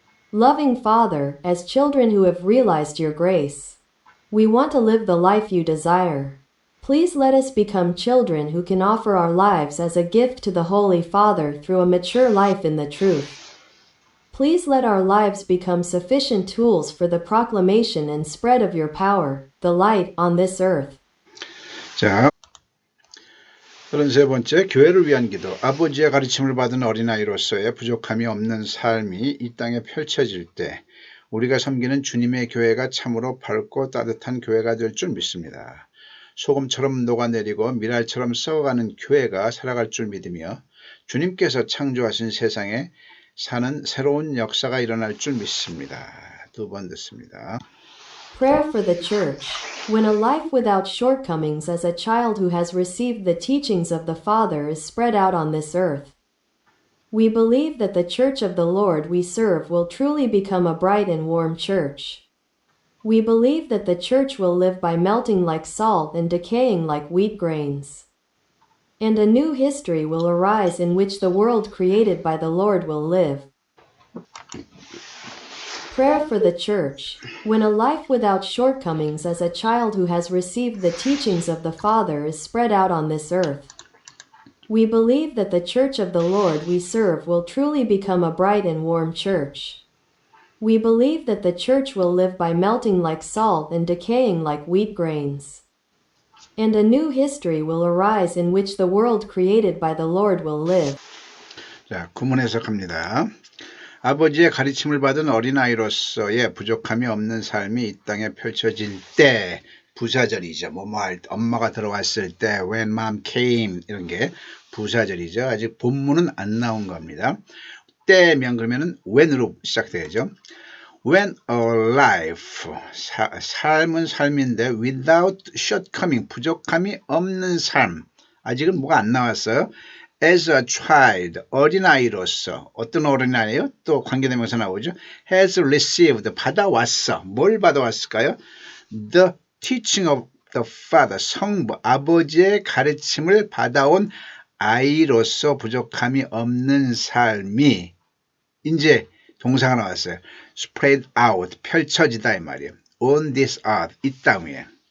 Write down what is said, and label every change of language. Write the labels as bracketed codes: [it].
[en] Loving Father, as children who have realized your grace, we want to live the life you desire. Please let us become children who can offer our lives as a gift to the Holy Father through a mature life in the truth. Please let our lives become sufficient tools for the proclamation and spread of your power, the light on this earth. [ko] 자, 33번째, 교회를 위한 기도. 아버지의 가르침을 받은 어린아이로서의 부족함이 없는 삶이 이 땅에 펼쳐질 때 우리가 섬기는 주님의 교회가 참으로 밝고 따뜻한 교회가 될 줄 믿습니다. 소금처럼 녹아내리고 밀알처럼 썩어가는 교회가 살아갈 줄 믿으며 주님께서 창조하신 세상에 사는 새로운 역사가 일어날 줄 믿습니다. 두 번 듣습니다. [en] Prayer for the Church. When a life without shortcomings as a child who has received the teachings of the Father is spread out on this earth, we believe that the Church of the Lord we serve will truly become a bright and warm church. We believe that the Church will live by melting like salt and decaying like wheat grains. And a new history will arise in which the world created by the Lord will live. Prayer for the Church. When a life without shortcomings as a child who has received the teachings of the Father is spread out on this earth, we believe that the Church of the Lord we serve will truly become a bright and warm church. We believe that the Church will live by melting like salt and decaying like wheat grains. And a new history will arise in which the world created by the Lord will live. [ko] 자, 구문 해석합니다. 아버지의 가르침을 받은 어린아이로서의 부족함이 없는 삶이 이 땅에 펼쳐질 때, 부사절이죠. 뭐할 때, 엄마가 들어왔을 때, [en] when mom came, [ko] 이런 게 부사절이죠. 아직 본문은 안 나온 겁니다. 때면 그러면은 when으로 시작돼야죠. [en] When a life, [ko] 삶은 삶인데 [en] without shortcoming, [ko] 부족함이 없는 삶. 아직은 뭐가 안 나왔어요. [en] As a child, [ko] 어린아이로서, 어떤 어린아이예요? 또 관계되면서 나오죠. [en] Has received, [ko] 받아왔어. 뭘 받아왔을까요? [en] The teaching of the Father, [ko] 성부, 아버지의 가르침을 받아온 아이로서 부족함이 없는 삶이 이제 동사가 나왔어요. [en] Spread out, [ko] 펼쳐지다 이 말이에요. [en] On this earth, [ko] 이 땅 위에.